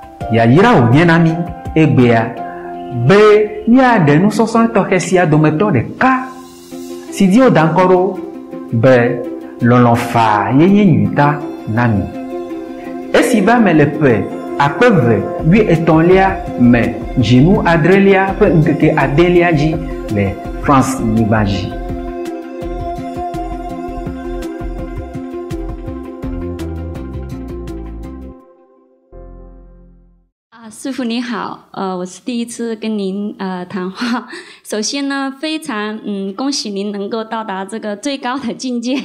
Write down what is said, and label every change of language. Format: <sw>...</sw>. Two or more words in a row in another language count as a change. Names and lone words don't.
<ee>ya yira wo nye na mi egbea be ni ade nusɔsɔ tɔxɛ sia dometɔ ɖeka si di wo da ŋkɔ ɖo be lɔlɔfa yenye nyuita na mi. Esi va me le ƒe akpe ve wi etɔ̃lia me dzinu adrelia ƒe ŋkeke adelia dzi le France nyigba dzi.</ee> <zh>师父你好，我是第一次跟您谈话。首先呢，非常恭喜您能够到达这个最高的境界。</zh>